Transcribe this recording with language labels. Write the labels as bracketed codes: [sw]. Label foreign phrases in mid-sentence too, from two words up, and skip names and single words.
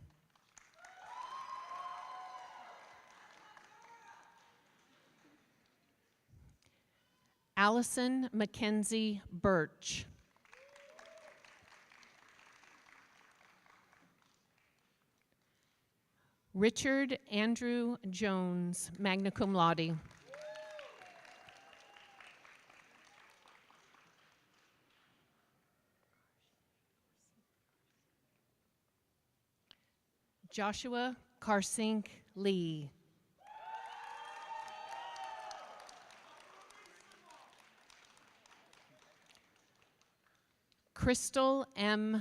[en] Allison Mackenzie Birch. Richard Andrew Jones, [la] magna cum laude. [en] Joshua Karsink Lee. Crystal M.